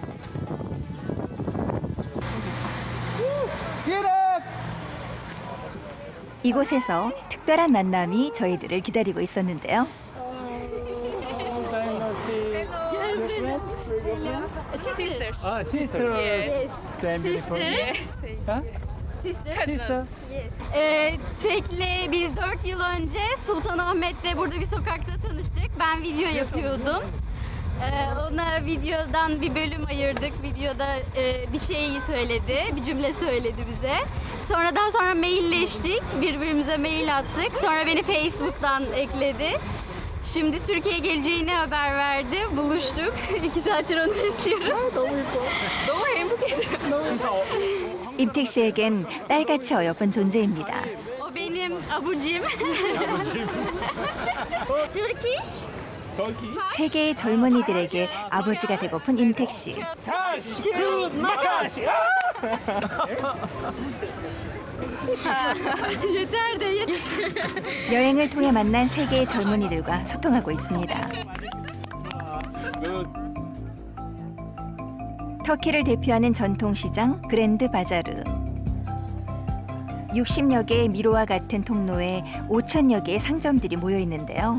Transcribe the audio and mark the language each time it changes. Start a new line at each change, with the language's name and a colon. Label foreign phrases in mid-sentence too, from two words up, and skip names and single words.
Korean: 이곳에서 특별한 만남이 저희들을 기다리고 있었는데요. 아,
English: sister. Same uniform. Sister.
Turkish: Tekle biz 4 yıl önce Sultanahmet'te burada bir sokakta tanıştık. Ben video yapıyordum. Ona videodan bir bölüm ayırdık. Videoda bir şey söyledi, bir cümle söyledi bize. Daha sonra mailleştik, birbirimize mail attık. Sonra beni Facebook'tan ekledi. Şimdi Türkiye'ye geleceğini haber verdi. Buluştuk. 2 saattir onu bekliyoruz.
Korean: 너무 행복해요. 임택 씨에겐 딸같이 어여쁜 존재입니다.
Turkish: O benim abucim. Turkish?
Korean: 세계의 젊은이들에게 아버지가 되고픈 임택 씨.
Turkish: Makas. Yeter de yeter.
Korean: 여행을 통해 만난 세계의 젊은이들과 소통하고 있습니다. 터키를 대표하는 전통시장 그랜드 바자르. 60여 개의 미로와 같은 통로에 5천여 개의 상점들이 모여 있는데요.